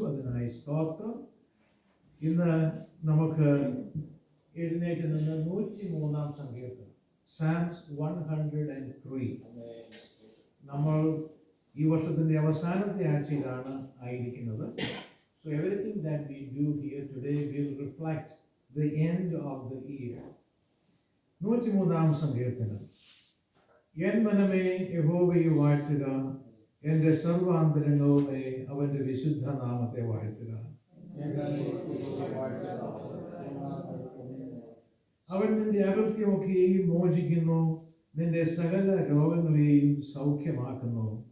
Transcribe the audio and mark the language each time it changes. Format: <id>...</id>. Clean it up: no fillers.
<ml>അതിനായി സ്തോത്രം. ഇന്ന് നമുക്ക് എഴുന്നേറ്റ് നിന്ന് 103 സങ്കീർത്തനം, സാംസ് 103. നമ്മൾ ഈ വർഷത്തിന്റെ അവസാനത്തെ ആഴ്ചയിലാണ് ആയിരിക്കുന്നത്.</ml> <en>So everything that we do here today will reflect the end of the year.</en> <ml>103 സങ്കീർത്തനം. എൻ മനമേ യഹോവയെ വാഴ്ത്തുക, എന്റെ സർവാന്തരംഗവുമേ അവന്റെ വിശുദ്ധ നാമത്തെ വാഴ്ത്തുക. അവൻ നിന്റെ അകൃത്യമൊക്കെയും മോചിക്കുന്നു, നിന്റെ സകല രോഗങ്ങളെയും സൗഖ്യമാക്കുന്നു.</ml>